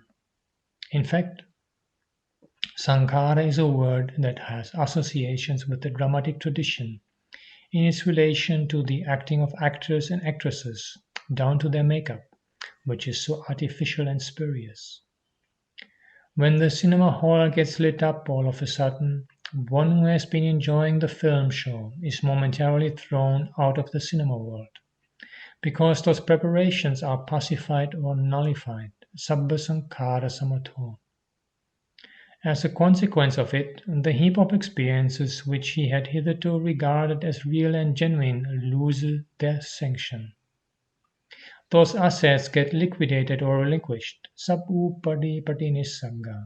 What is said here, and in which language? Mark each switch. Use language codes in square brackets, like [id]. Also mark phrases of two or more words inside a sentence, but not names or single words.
[en] In fact, sankhara is a word that has associations with the dramatic tradition in its relation to the acting of actors and actresses, down to their makeup, which is so artificial and spurious. When the cinema hall gets lit up all of a sudden, one who has been enjoying the film show is momentarily thrown out of the cinema world, because those preparations are pacified or nullified, [pi] sabba sankhara samato. [en] As a consequence of it, the heap of experiences which he had hitherto regarded as real and genuine lose their sanction. Those assets get liquidated or relinquished, [pi] sab-upadi patinissagga.